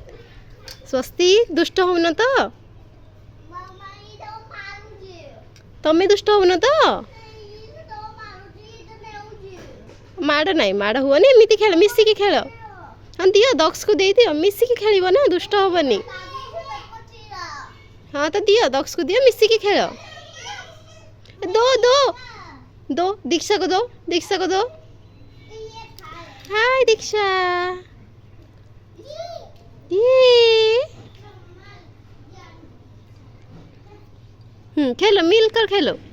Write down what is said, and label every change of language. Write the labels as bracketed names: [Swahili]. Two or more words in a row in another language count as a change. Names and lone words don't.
[Odia] ସ୍ୱସ୍ତି ଦୁଷ୍ଟ ହଉନ ତ? ତମେ ଦୁଷ୍ଟ ହଉନ ତ? ମାଡ଼ ନାହିଁ, ମାଡ଼ ହୁଅନି, ଏମିତି ଖେଳ, ମିଶିକି ଖେଳ। ହଁ ଦିଅ, ଦକ୍ସକୁ ଦେଇଦିଅ, ମିଶିକି ଖେଳିବ ନା, ଦୁଷ୍ଟ ହବନି। ହଁ ତ ଦିଅ, ଦକ୍ସକୁ ଦିଅ, ମିଶିକି ଖେଳ। [Hindi] दो दो दो दीक्षा को दो, दीक्षा को दो। हाय दीक्षा, ये खेलो, मिलकर खेलो।